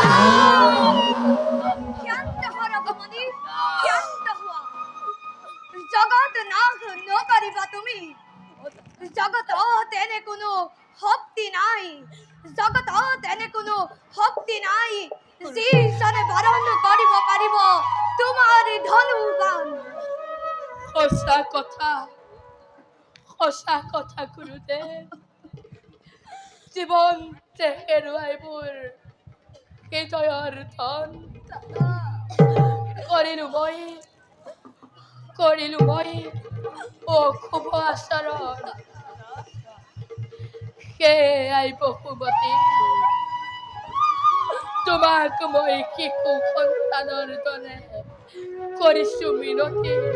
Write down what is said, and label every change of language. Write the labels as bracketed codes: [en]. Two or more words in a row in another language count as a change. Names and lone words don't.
[as] শান্ত হ রকমণি, শান্ত হুয়া। জগৎ নাশ নকরিবা তুমি। জগত তেনে কোনো শক্তি নাই, জগত তেনে কোনো শক্তি নাই যি জনে বরণ করিব পারিব তোমার ধনুবান। সঁচা কথা গুৰুদেৱ। জীৱনতে হেৰুৱাই মোৰ হৃদয়ৰ ধন। কৰিলো মই অশুভ আচৰণ, সেয়াই বসুমতী তোমাক মই শিশু সন্তানৰ দৰে কৰিছো মিনতি।